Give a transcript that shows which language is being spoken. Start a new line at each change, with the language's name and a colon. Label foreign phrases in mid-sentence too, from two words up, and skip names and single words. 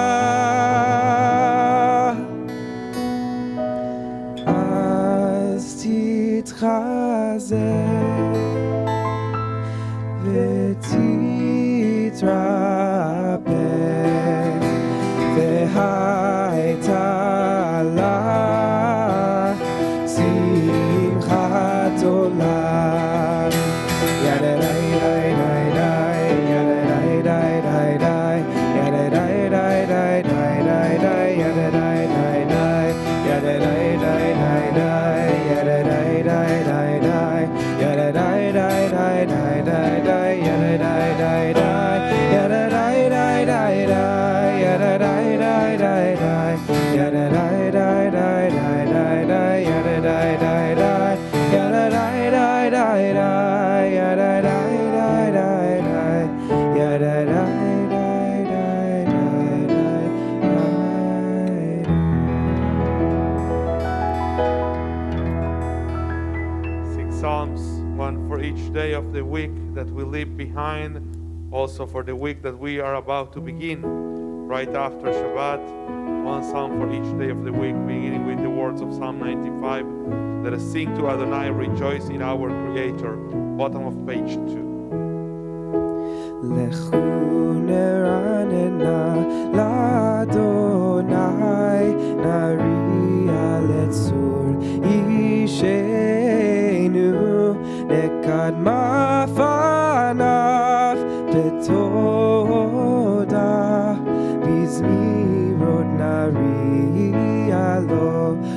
Hebrew: אז תתחזק ותתרפא, והייתה לה שמחת עולם. ידעי די די די, ידעי די די די, ידעי די די די די די, ידעי די די, ידעי די די די, ידעי די די די, ידעי די די די די די, ידעי די די די, ידעי די די די, ידעי די די די, ידעי די די די די, ידעי די די, ידעי די די די, ידעי די די די, ידעי די
English: Sing Psalms, one for each day of the week that we leave behind, also for the week that we are about to begin right after Shabbat. One psalm for each day of the week, beginning with the words of Psalm 95. Let us sing to Adonai, rejoice in our Creator. Bottom of page 2.
Hebrew: לכו נרננה לאדוני, נריע לצור אישנו, נקדמה פניו בתודה, בזמירות נריע לו.